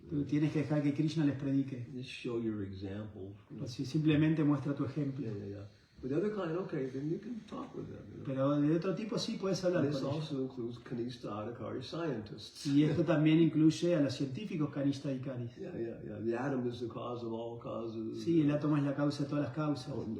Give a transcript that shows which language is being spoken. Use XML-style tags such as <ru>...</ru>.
<es>Tú tienes que dejar que Krishna les predique.</es> <en>Just show your example. You know?</en> <es>Así, simplemente muestra tu ejemplo.</es> <en>Yeah. But the other kind, okay, then you can talk with them. You know?</en> <es>Pero de otro tipo sí puedes hablar</es> <en>And this</en> <es>con ellos.</es> <en>also includes Kanista Adhikari scientists.</en> <es>Y esto también incluye a los científicos Kanishta y Karis.</es> <en>Yeah. The atom is the cause of all causes.</en> <es>Sí, el átomo es la causa de todas las causas.</es>